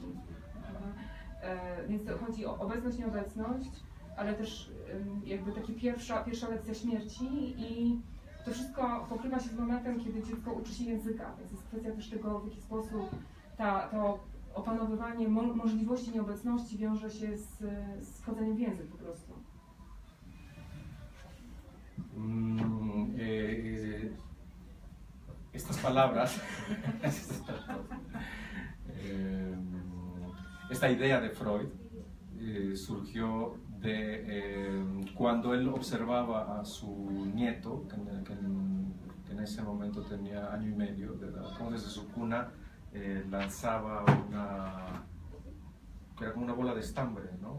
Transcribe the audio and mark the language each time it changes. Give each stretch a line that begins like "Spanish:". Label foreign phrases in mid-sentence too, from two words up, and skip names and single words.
Polish: Więc to chodzi o obecność, nieobecność, ale też jakby taka pierwsza lekcja śmierci i to wszystko pokrywa się z momentem, kiedy dziecko uczy się języka, więc jest kwestia też tego, w jaki sposób to opanowywanie możliwości nieobecności wiąże się z wchodzeniem w język po prostu.
Spanish: Estas palabras, esta idea de Freud surgió de cuando él observaba a su nieto, que en ese momento tenía año y medio de edad, como desde su cuna lanzaba que era como una bola de estambre, ¿no?